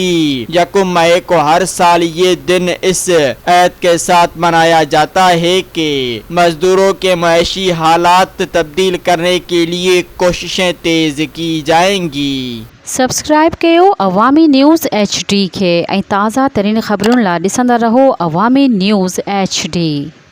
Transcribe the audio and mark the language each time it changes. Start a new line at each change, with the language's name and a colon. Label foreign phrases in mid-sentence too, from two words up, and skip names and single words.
Urdu: یکم مئی کو ہر سال یہ دن اس عہد کے ساتھ منایا جاتا ہے کہ مزدوروں کے معاشی حالات تبدیل کرنے کے لیے کوششیں تیز کی جائیں گی۔
Sindhi: سبسکرائب کयो عوامی نیوز HD کے ऐं ताज़ा तरीन ख़बरुनि लाइ ॾिसंदा रहो अवामी न्यूज़ HD।